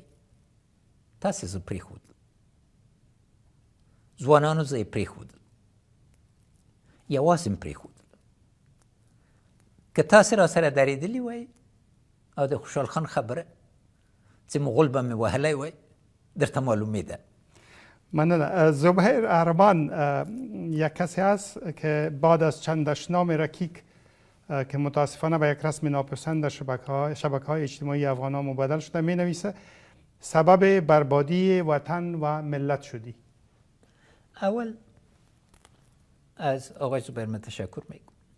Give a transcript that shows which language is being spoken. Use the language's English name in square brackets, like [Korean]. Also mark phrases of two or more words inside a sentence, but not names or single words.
[Pashto] تاسې زه پرېښودل، ځوانانو زه یې پرېښودل، یوازې مې پرېښودل. که تاسې را سره درېدلي وای او د خوشحال خان خبره چې مغول به مې وهلی وای درته معلومېده. مننه. [Persian] زبیر ارمان یک کسی است که بعد از چند دشنام رکیک که متاسفانه به یک رسم ناپسند در شبکه‌های اجتماعی افغان‌ها مبادل شده می نویسه سبب بربادی وطن و ملت شدی. اول از آقای زبیر من تشکر میگم.